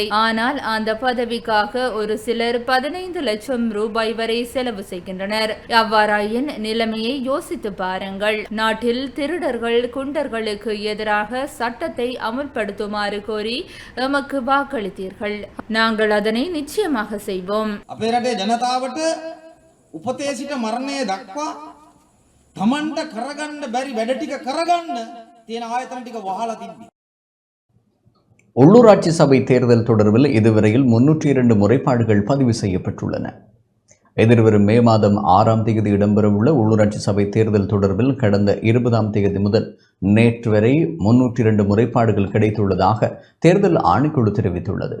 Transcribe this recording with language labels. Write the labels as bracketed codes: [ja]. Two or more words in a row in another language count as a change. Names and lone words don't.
[ta] ஆனால் அந்த பதவிக்காக ஒரு சிலர் 15 லட்சம் ரூபாய் வரை செலவு செய்கின்றனர். அவ்வாறாயின் நிலைமையை யோசித்து பாருங்கள். நாட்டில் திருடர்கள் குண்டர்களுக்கு எதிராக சட்டத்தை அமல்படுத்துமாறு கோரி எமக்கு வாக்களித்தீர்கள். நாங்கள் அதனை நிச்சயமாக செய்வோம். [si] අපේ රටේ ජනතාවට උපතේ සිට මරණය දක්වා තමන්ට කරගන්න බැරි වැඩ ටික කරගන්න තියෙන ආයතන ටික වහලා තිබ්බි. [ta] உள்ளூராட்சி சபை தேர்தல் தொடர்பில் இதுவரையில் 302 முறைப்பாடுகள் பதிவு செய்யப்பட்டுள்ளன. எதிர்வரும் மே மாதம் 6ஆம் தேதி இடம்பெறவுள்ள உள்ளூராட்சி சபை தேர்தல் தொடர்பில் கடந்த 20ஆம் தேதி முதல் நேற்று வரை 302 முறைப்பாடுகள் கிடைத்துள்ளதாக தேர்தல் ஆணைக்குழு தெரிவித்துள்ளது.